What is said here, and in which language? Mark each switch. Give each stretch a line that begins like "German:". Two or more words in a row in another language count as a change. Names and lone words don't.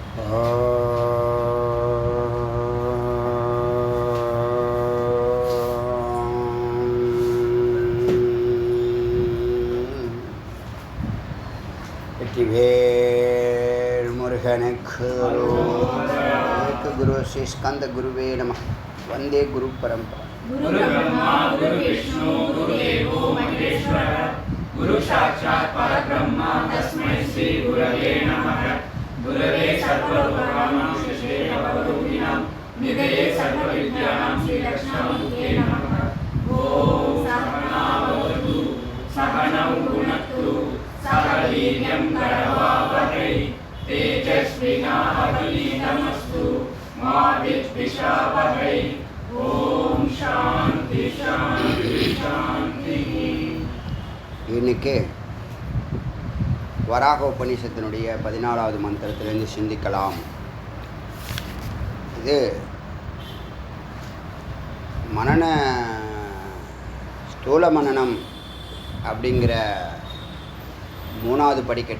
Tamil: வெற்றிவேல் முருகனுக்கு குரு
Sanskrit: श्री स्कन्द गुरवे नम. वन्दे गुरु परम्परा. गुरु ब्रह्मा गुरु विष्णु गुरु देवो महेश्वर गुरु साक्षात् परब्रह्म तस्मै श्री गुरवे नमः. गुरवे सर्वलोकानां श्री भवरूपिणां निधये सर्वविद्यानां श्री दक्षिणामूर्ते नमः. ओम सहना भवतु सहनौ भुनक्तु सह वीर्यं करवावहै तेजस्विनावधीतमस्तु मा विद्विषावहै. ओम् शान्ति शान्ति शान्ति.
Tamil: இன்னைக்கு வராக உபநிஷத்தினுடைய 14வது மந்திரத்திலிருந்து சிந்திக்கலாம். இது மனன ஸ்தூல மனனம் அப்படிங்கிற 3வது படிக்கட்டு.